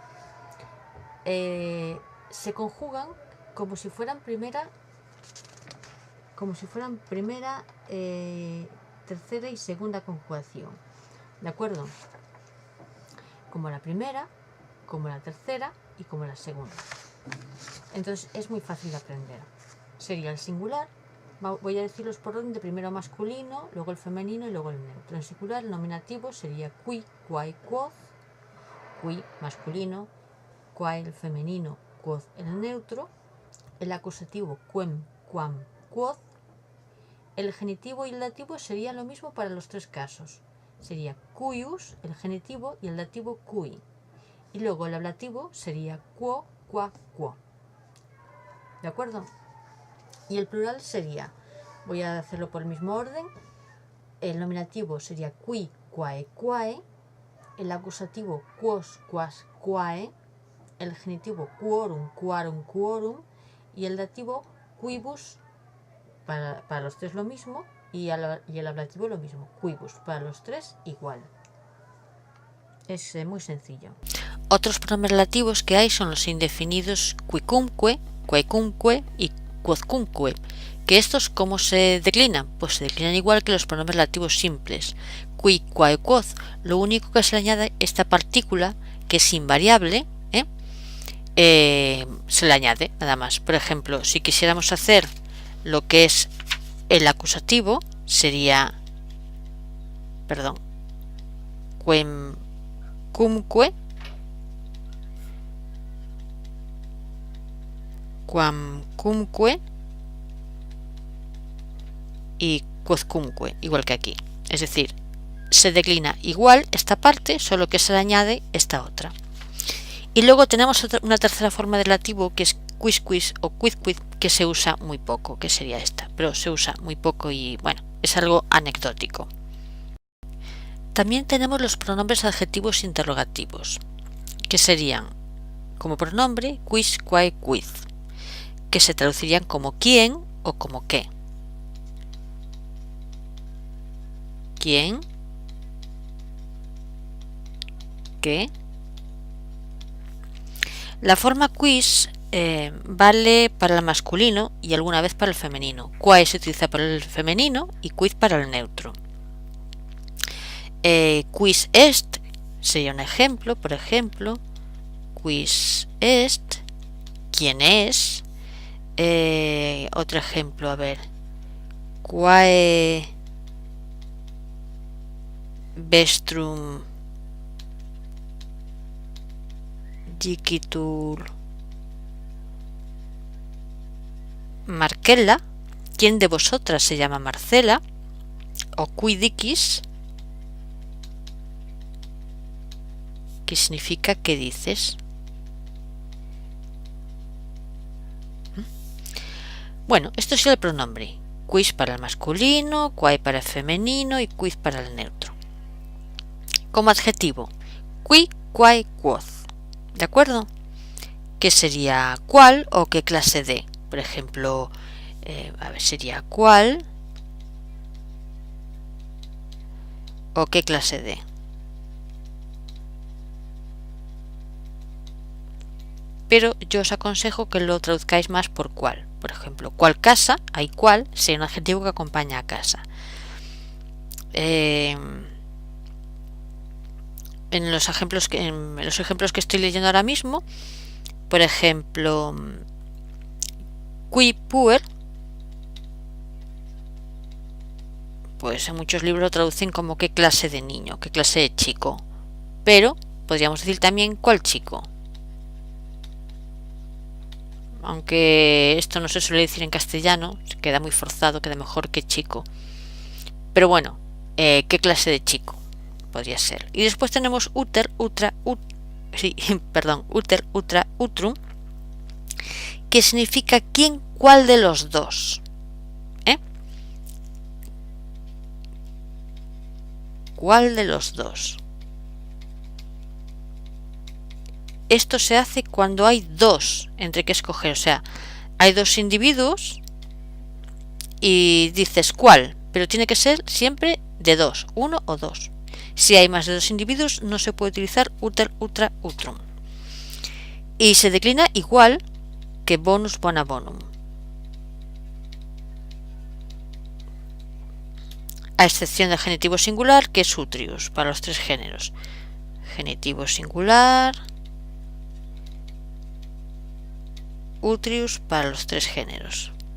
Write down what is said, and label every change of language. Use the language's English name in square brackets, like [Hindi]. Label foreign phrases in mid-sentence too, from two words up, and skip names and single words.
[Spanish] Se conjugan como si fueran primera, tercera y segunda conjugación, ¿de acuerdo? Como la primera, como la tercera y como la segunda. Entonces es muy fácil de aprender. Sería el singular, voy a decirlos por orden de primero masculino, luego el femenino y luego el neutro. En singular el nominativo sería [Latin] qui, quae, quoth, qui [Spanish] masculino, quae el femenino, quoth el neutro, el acusativo [Latin] quem, quam, quoth. [Spanish] El genitivo y el dativo serían lo mismo para los tres casos. Sería cuius, el genitivo, y el dativo cui. Y luego el ablativo sería [Latin] quo, qua, quo. [Spanish] ¿De acuerdo? Y el plural sería, voy a hacerlo por el mismo orden, el nominativo sería [Latin] qui, quae, quae, [Spanish] el acusativo [Latin] quos, quas, quae, [Spanish] el genitivo [Latin] quorum, quarum, quorum, [Spanish] y el dativo quibus, para los tres lo mismo, y el ablativo lo mismo, quibus, para los tres igual. Es muy sencillo. Otros pronombres relativos que hay son los indefinidos [Latin] quicumque, quaecumque [Spanish] y quodcumque, que estos ¿cómo se declinan? Pues se declinan igual que los pronombres relativos simples. [Latin] Qui, quae, quoth, [Spanish] lo único que se le añade esta partícula, que es invariable, se le añade nada más. Por ejemplo, si quisiéramos hacer lo que es el acusativo, sería, [Latin] quem, cumque, quam, cumque y quodcumque, [Spanish] igual que aquí. Es decir, se declina igual esta parte, solo que se le añade esta otra. Y luego tenemos una tercera forma de relativo, que es [Latin] quis quis [Spanish] o [Latin] quid quid, [Spanish] que se usa muy poco, que sería esta, pero se usa muy poco y bueno, es algo anecdótico. También tenemos los pronombres adjetivos interrogativos, que serían como pronombre [Latin] quis, quae, quid, [Spanish] que se traducirían como quién o como qué. ¿Quién? ¿Qué? La forma quis vale para el masculino y alguna vez para el femenino. Quae se utiliza para el femenino y quid para el neutro. [Latin] Quis est [Spanish] sería un ejemplo, por ejemplo, [Latin] quis est, [Spanish] quién es. Otro ejemplo, a ver, [Latin] quae vestrum dicitur Marcella, [Spanish] ¿quién de vosotras se llama Marcela? [Latin] O qui dicis, [Spanish] que significa ¿qué dices? Bueno, esto es el pronombre. Quis para el masculino, quae para el femenino y quid para el neutro. Como adjetivo, [Latin] qui, quae, quoth. [Spanish] ¿De acuerdo? ¿Qué sería cuál o qué clase de? Por ejemplo, sería cuál o qué clase de. Pero yo os aconsejo que lo traduzcáis más por cuál. Por ejemplo, cuál casa, hay cuál, sería un adjetivo que acompaña a casa. En los ejemplos que estoy leyendo ahora mismo, por ejemplo, [Latin] qui puer, [Spanish] pues en muchos libros lo traducen como qué clase de niño, qué clase de chico, pero podríamos decir también cuál chico, aunque esto no se suele decir en castellano, se queda muy forzado, queda mejor que chico, pero bueno, qué clase de chico podría ser. Y después tenemos [Latin] uter, utra, uter, utra, utrum, [Spanish] que significa quién, cuál de los dos. ¿Cuál de los dos? esto se hace cuando hay dos entre que escoger, o sea, hay dos individuos y dices cuál, pero tiene que ser siempre de dos, uno o dos. Si hay más de dos individuos no se puede utilizar [Latin] uter, utra, utrum. [Spanish] Y se declina igual que [Latin] bonus, bona, bonum. [Spanish] A excepción del genitivo singular, que es utrius para los tres géneros. Genitivo singular, utrius para los tres géneros.